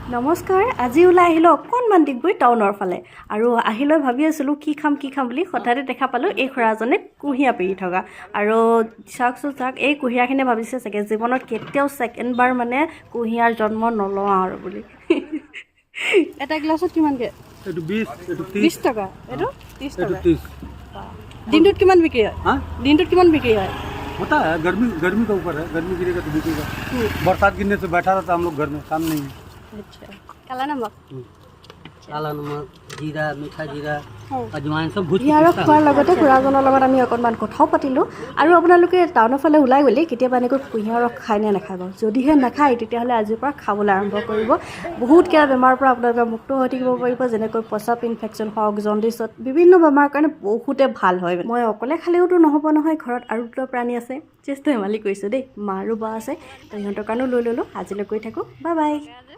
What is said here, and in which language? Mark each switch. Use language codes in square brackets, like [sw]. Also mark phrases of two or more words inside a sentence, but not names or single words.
[as] নমস্কাৰ আজি ওলাই আহিলো অকণমান ডিগবৈ টাউনৰ ফালে আৰু আহিলৈ ভাবি আছিলোঁ কি খাম বুলি হঠাতে দেখা পালোঁ এই খুৰাজনে কুঁহিয়া পেৰি থকা আৰু চাওক এই কুঁহিয়াখিনি ভাবিছে চাগে জীৱনত কেতিয়াও ছেকেণ্ডবাৰ মানে কুঁহিয়াৰ জন্ম নলওঁ আৰু বুলি এটা গ্লাছত কিমানকৈ এইটো 20 এইটো 20 টকা এইটো 30 টকা 30 দিনটোত কিমান বিক্ৰী হয় দিনটোত কিমান বিক্ৰী হয় [hi] होता है गर्मी का ऊपर है गर्मी गिरेगा तो बिकेगा बरसात गिरने से बैठा रहता हम लोग घर में काम नहीं है अच्छा काला नमक काला नमक जीरा मीठा जीरा अजवाइन सब भूज [as] ইয়াৰ খোৱাৰ লগতে খুৰাজনৰ লগত আমি অকণমান কথাও পাতিলোঁ আৰু আপোনালোকে টাউনৰ ফালে ওলাই গ'লে কেতিয়াবা এনেকৈ কুঁহিয়াৰ ৰস খায় নে নাখায় বাৰু যদিহে নাখায় তেতিয়াহ'লে আজিৰ পৰা খাবলৈ আৰম্ভ কৰিব বহুত কেইটা বেমাৰৰ পৰা আপোনালোকে মুক্ত হৈ থাকিব পাৰিব যেনেকৈ প্ৰস্ৰাৱ ইনফেকশ্যন হওক জণ্ডিছত বিভিন্ন বেমাৰৰ কাৰণে বহুতে ভাল হয় মই অকলে খালেওতো নহ'ব নহয় ঘৰত আৰু দুটা প্ৰাণী আছে চেষ্টা ধেমালি কৰিছোঁ দেই মা আৰু বা আছে তো সিহঁতৰ কাৰণেও লৈ ল'লোঁ আজিলৈ কৈ থাকোঁ [en] bye bye